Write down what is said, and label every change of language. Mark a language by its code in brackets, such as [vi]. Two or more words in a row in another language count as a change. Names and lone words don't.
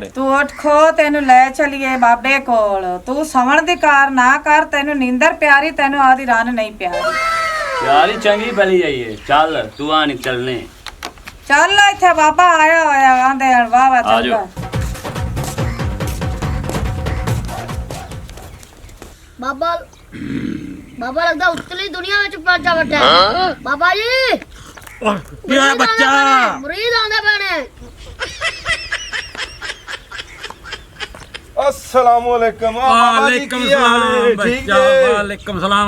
[pa] ਤੂ ਉੱਠ ਖੋ ਤੈਨੂੰ ਲੈ ਚੱਲੀਏ ਬਾਬੇ ਕੋਲ ਤੂ ਸਵਣ ਦੀ ਕਾਰ ਨਾ ਕਰ ਤੈਨੂੰ ਨੀਂਦਰ ਪਿਆਰੀ ਤੈਨੂੰ ਆਦੀ ਰੰਨ ਨਹੀਂ ਪਿਆਰੀ ਯਾਰ ਚੰਗੀ ਭਲੀ ਹੈ ਯੇ ਚੱਲ ਤੂ ਆ ਨਹੀਂ ਚੱਲਣੇ ਚੱਲ ਇੱਥੇ ਬਾਬਾ ਆਇਆ ਹੋਇਆ ਆਂਦੇ ਵਾਹ ਵਾਹ ਚੱਲ ਬਾਬਾ ਬਾਬਾ ਲੱਗਦਾ ਉਤਲੀ ਦੁਨੀਆ ਵਿੱਚ ਪਹੁੰਚਾ ਬੈਠਾ ਹੈ। ਬਾਬਾ ਜੀ ਕੀ ਹੋਇਆ ਬੱਚਾ? ਮੁਰੀਦ ਆਉਂਦੇ ਪਏ ਨੇ। [ar] السلام عليكم وعليكم السلام [pa] ਬੱਚਾ, [ar] وعليكم السلام.